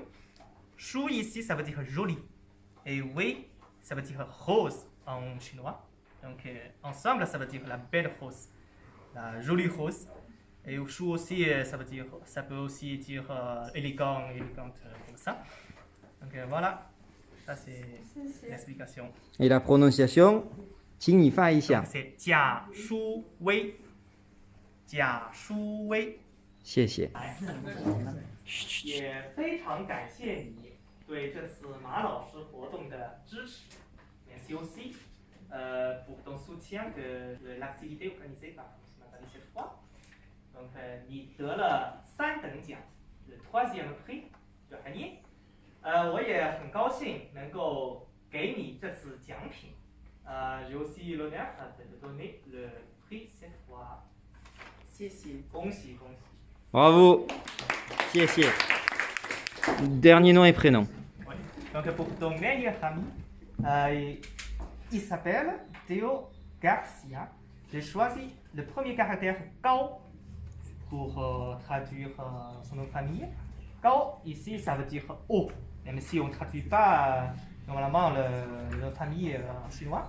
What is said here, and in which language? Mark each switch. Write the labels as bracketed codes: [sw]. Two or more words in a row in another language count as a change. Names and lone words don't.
[fr] Shu ici, ça veut dire joli. Et Wei, ça veut dire rose en chinois. Donc ensemble, ça veut dire la belle rose, la jolie rose. Et Shu aussi, ça peut aussi dire élégante, comme ça. Donc voilà. Ça, c'est l'explication. Et la prononciation, [zh] 请你发一下。 [fr] C'est 贾书威，贾书威。 [zh] 谢谢。也非常感谢你对这次马老师活动的支持。 [fr] Merci aussi pour ton soutien de l'activité organisée par M. Matali cette fois. Donc [zh] 你得了3等奖 [fr] ，le troisième prix de gagner。 [zh] 我也很高兴能够给你这次奖品。 [fr] J'ai aussi l'honneur de te donner le prix cette fois。 [zh] 谢谢，恭喜恭喜。 [fr] Bravo. 谢谢。Dernier nom et prénom. Oui. Donc pour ton meilleur ami, il s'appelle Théo Garcia. J'ai choisi le premier caractère Gao pour traduire son nom de famille. Gao, ici, ça veut dire haut, même si on ne traduit pas normalement le nom de famille en chinois.